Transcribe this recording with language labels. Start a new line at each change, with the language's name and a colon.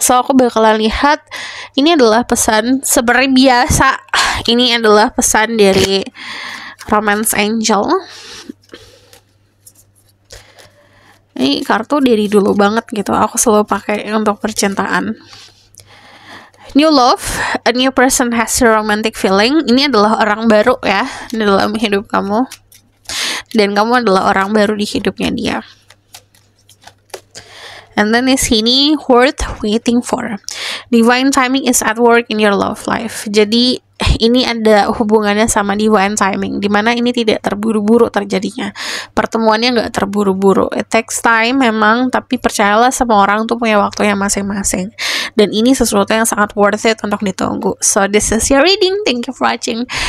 Indonesian: So aku bakalan lihat ini adalah pesan seperti biasa. Ini adalah pesan dari Romance Angel. Ini kartu dari dulu banget gitu, aku selalu pakai untuk percintaan.
English: New love, a new person has a romantic feeling.
Indonesian: Ini adalah orang baru ya di dalam hidup kamu, dan kamu adalah orang baru di hidupnya dia.
English: And then
Indonesian: di sini
English: worth waiting for. Divine timing is at work in your love life.
Indonesian: Jadi ini ada hubungannya sama divine timing, dimana ini tidak terburu-buru terjadinya. Pertemuannya nggak terburu-buru.
English: It takes time
Indonesian: memang, tapi percayalah semua orang tuh punya waktunya masing-masing. Dan ini sesuatu yang sangat worth it untuk ditunggu.
English: So this is your reading. Thank you for watching.